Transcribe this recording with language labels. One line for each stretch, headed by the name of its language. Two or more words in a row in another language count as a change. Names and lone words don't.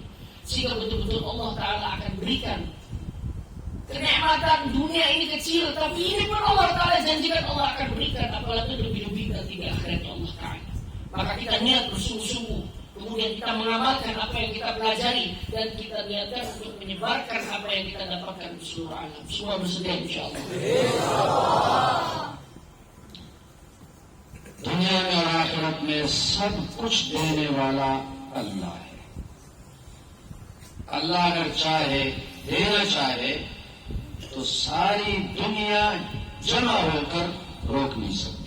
Indonesian: Sehingga betul-betul
Arabic: Allah Ta'ala
Indonesian: akan berikan kenikmatan dunia ini kecil, tapi ini pun
Arabic: Allah Ta'ala
Indonesian: janjikan Allah akan berikan, apalagi lebih-lebih nanti di akhiratnya
Arabic: Allah Ta'ala.
Indonesian: Maka kita niat bersungguh-sungguh, kemudian kita mengamalkan apa yang kita pelajari, dan kita niatkan untuk menyebarkan apa yang kita dapatkan di seluruh alam. Semua bersedia
Arabic: insyaAllah.
Hindi: दुनिया में और आखिरत में सब कुछ देने वाला अल्लाह है. अल्लाह अगर चाहे, देना चाहे, तो सारी दुनिया जमा होकर रोक नहीं सकती.